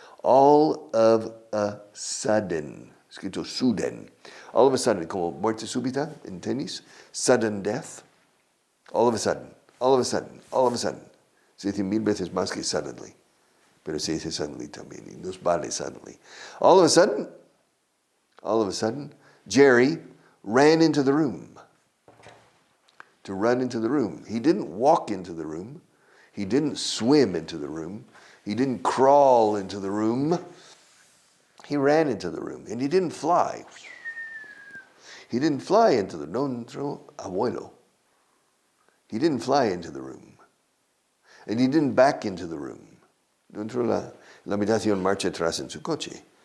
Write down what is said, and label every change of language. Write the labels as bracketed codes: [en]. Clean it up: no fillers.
[en] All of a sudden. Escrito sudden. All of a sudden, [es] como muerte súbita en tenis. [en] Sudden death. All of a sudden. All of a sudden. All of a sudden. [es] Se dice 1000 veces más que suddenly. Pero se dice suddenly también. Y nos vale suddenly. [en] All of a sudden, Jerry ran into the room. To run into the room. He didn't walk into the room. He didn't swim into the room. He didn't crawl into the room. He ran into the room. And he didn't fly. He didn't fly into the room. [es] No, abuelo. [en] He didn't fly into the room. And he didn't back into the room. [es] No entró la habitación marcha atrás en su coche.